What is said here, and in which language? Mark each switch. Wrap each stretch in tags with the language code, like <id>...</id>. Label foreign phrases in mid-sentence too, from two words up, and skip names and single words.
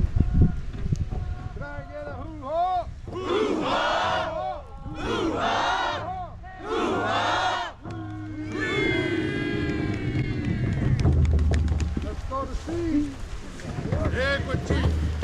<en>Can I get a hoo-ha? Hoo-ha! Hoo-ha! Hoo-ha! Let's go to sea. Equity.</en>